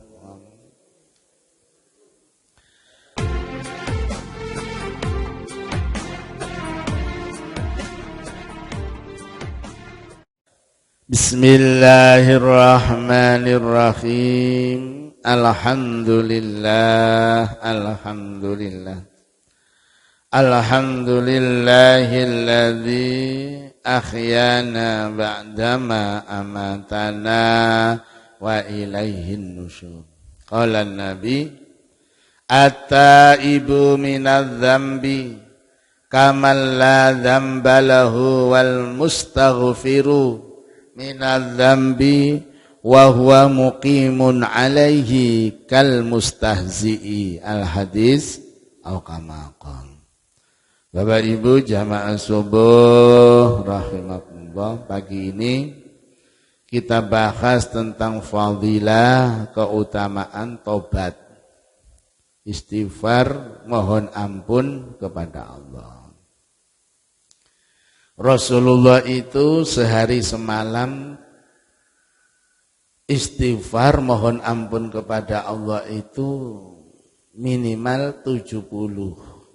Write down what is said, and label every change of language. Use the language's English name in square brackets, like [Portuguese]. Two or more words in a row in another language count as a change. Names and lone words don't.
[Arabic] بسم الله الرحمن الرحيم. الحمد لله. الحمد لله الذي أحيانا بعد ما أماتنا وإليه النشور. قال النبي التائب من الذنب كمن لا ذنب له والمستغفر من الذنب وهو مقيم عليه كالمستهزئ. الحديث أو كما قال. [Indonesian] Bapak Ibu jamaah subuh [Arabic] rahimakumullah, [Indonesian] pagi ini kita bahas tentang fadilah keutamaan tobat, istighfar, mohon ampun kepada Allah. Rasulullah itu sehari semalam istighfar mohon ampun kepada Allah itu minimal 70.